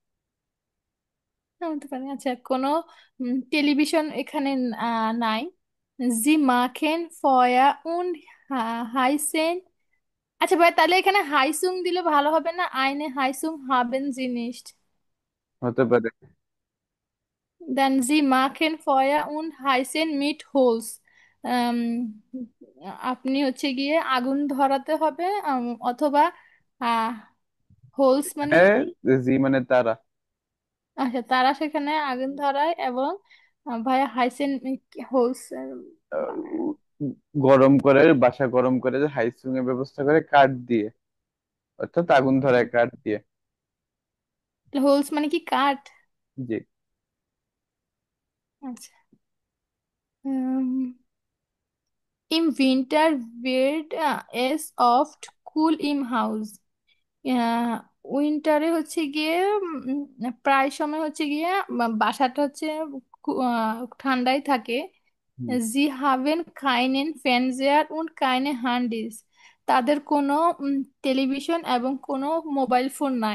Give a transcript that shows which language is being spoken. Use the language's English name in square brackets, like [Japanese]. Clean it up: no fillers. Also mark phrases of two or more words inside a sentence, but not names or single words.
[Bangla] হতে পারে? আচ্ছা, কোনো টেলিভিশন এখানে নাই। [German] Sie machen Feuer und heizen [Bangla] আচ্ছা ভাই, তাহলে এখানে হাইসুং দিলে ভালো হবে না? [German] eine Heizung haben জিনিস। [Bangla] হতে পারে। [German] Dann sie machen Feuer und heißen mit Holz. [Bangla] আপনি হচ্ছে গিয়ে আগুন ধরাতে হবে, অথবা আহ হোলস মানে কি? হ্যাঁ, জি মানে তারা। আচ্ছা, তারা সেখানে আগুন ধরায়, এবং ভাইয়া হাইসেন হোলস বানায়। আহ, গরম করে, বাসা গরম করে যে হাইসুং এর ব্যবস্থা করে কাঠ দিয়ে, অর্থাৎ আগুন ধরায় কাঠ দিয়ে। হোলস মানে কি, কাঠ? জি। আচ্ছা। [German] Im Winter wird es oft cool im Haus. [Bangla] উইন্টারে হচ্ছে গিয়ে প্রায় সময় হচ্ছে গিয়ে বাসাটা হচ্ছে ঠান্ডাই থাকে। হুম। [German] Sie haben keinen Fernseher und keine Handys. [Bangla] তাদের কোনো টেলিভিশন এবং কোনো মোবাইল ফোন নাই।